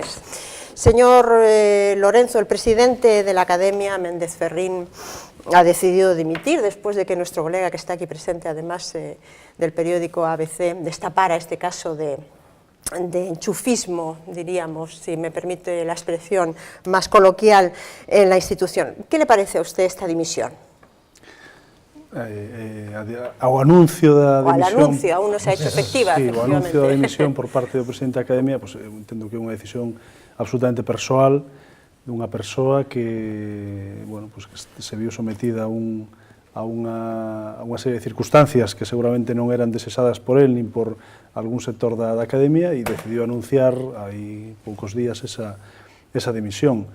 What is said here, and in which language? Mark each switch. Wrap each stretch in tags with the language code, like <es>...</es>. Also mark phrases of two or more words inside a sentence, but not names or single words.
<es>Señor Lorenzo, el presidente de la Academia, Méndez Ferrín, ha decidido dimitir después de que nuestro colega, que está aquí presente, además del periódico ABC, destapara este caso de enchufismo, diríamos, si me permite la expresión más coloquial, en la institución. ¿Qué le parece a usted esta dimisión?</es> <gl>Ao anuncio da dimisión...</gl> <es>O al anuncio, aún non se ha hecho efectiva, sí, efectivamente.</es> <gl>O anuncio da dimisión por parte do presidente da Academia, pues, eu entendo que é unha decisión absolutamente persoal dunha persoa que, bueno, pues, que se viu sometida a unha serie de circunstancias que seguramente non eran deseadas por él nin por algún sector da Academia e decidiu anunciar hai poucos días esa dimisión.</gl>